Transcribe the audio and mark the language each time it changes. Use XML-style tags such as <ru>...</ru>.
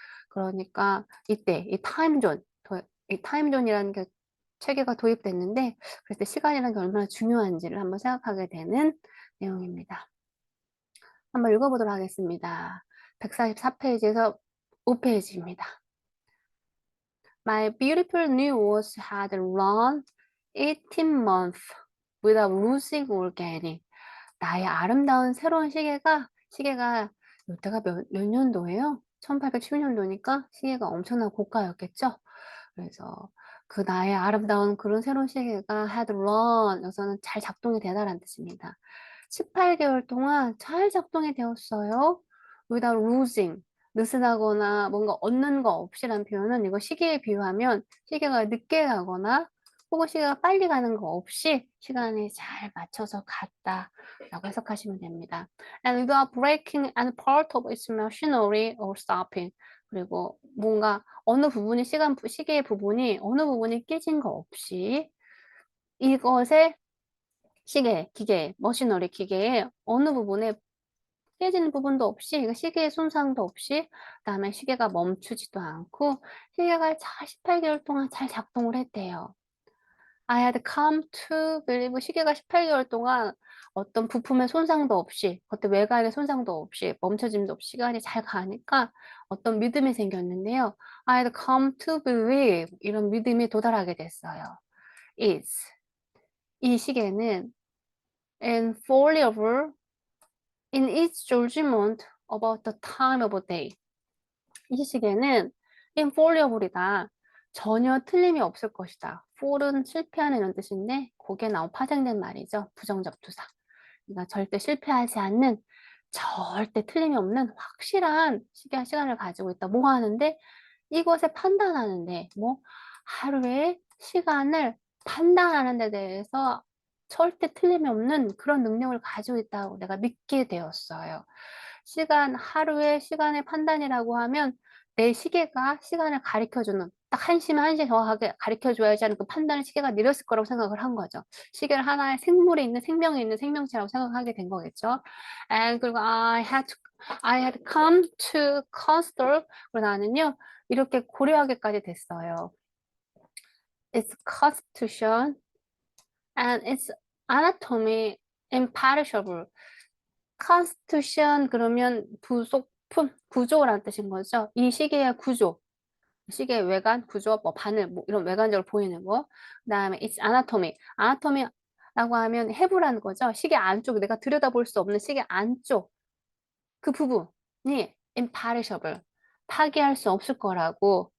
<ko>그러니까 이때 이 타임존이라는 게 체계가 도입됐는데 그래서 시간이라는 게 얼마나 중요한지를 한번 생각하게 되는 내용입니다. 한번 읽어보도록 하겠습니다. 144페이지에서 5페이지입니다.</ko> <en>My beautiful new watch had run 18 months without losing or gaining.</en> <ko>나의 아름다운 새로운 시계가 이때가 몇 년도예요? 1870년도니까 시계가 엄청난 고가였겠죠? 그래서 그 나의 아름다운 그런 새로운 시계가</ko> <en>had run,</en> <ko>여기서는 잘 작동이 되다라는 뜻입니다. 18개월 동안 잘 작동이 되었어요. without losing. 느슨하거나 뭔가 얻는 거 없이라는 표현은 이거 시계에 비유하면 시계가 늦게 가거나 혹은 시계가 빨리 가는 거 없이 시간이 잘 맞춰서 갔다 라고 해석하시면 됩니다.</ko> <en>And without breaking any part of its machinery or stopping.</en> <ko>그리고 뭔가 어느 부분이 시계의 부분이 어느 부분이 깨진 거 없이 이것의 기계, 머시너리 기계의 어느 부분에 깨지는 부분도 없이, 시계의 손상도 없이, 그다음에 시계가 멈추지도 않고, 시계가 잘 18개월 동안 잘 작동을 했대요.</ko> <en>I had come to believe</en> <ko>시계가 18개월 동안 어떤 부품의 손상도 없이, 어떤 외곽의 손상도 없이, 멈춰짐도 없이 시간이 잘 가니까 어떤 믿음이 생겼는데요.</ko> <en>I had come to believe</en> <ko>이런 믿음이 도달하게 됐어요.</ko> <en>is</en> <ko>이 시계는</ko> <en>infallible in its judgment about the time of day.</en> <ko>이 시계는 infallible이다. 전혀 틀림이 없을 것이다. fall은 실패하는 이런 뜻인데 거기에 나온 파생된 말이죠. 부정적 투사. 그러니까 절대 실패하지 않는 절대 틀림이 없는 확실한 시간을 가지고 있다. 뭐 하는데 이것을 판단하는데 뭐 하루의 시간을 판단하는 데 대해서 절대 틀림이 없는 그런 능력을 가지고 있다고 내가 믿게 되었어요. 하루의 시간의 판단이라고 하면 내 시계가 시간을 가리켜주는 딱 1시면 1시 정확하게 가리켜줘야지 하는 그 판단을 시계가 내렸을 거라고 생각을 한 거죠. 시계를 하나의 생명이 있는 생명체라고 생각하게 된 거겠죠. 그리고</ko> <en>I had come to consider</en> <ko>그리고 나는요 이렇게 고려하게까지 됐어요.</ko> <en>Its constitution and its anatomy imperishable.</en> <ko>constitution 그러면 부속품, 구조라는 뜻인 거죠. 이 시계의 구조, 시계의 외관, 구조, 뭐 바늘, 뭐 이런 외관적으로 보이는 거. 그다음에 its anatomy, anatomy라고 하면 해부라는 거죠. 시계 안쪽, 내가 들여다볼 수 없는 시계 안쪽 그 부분이 imperishable, 파괴할 수 없을 거라고.</ko>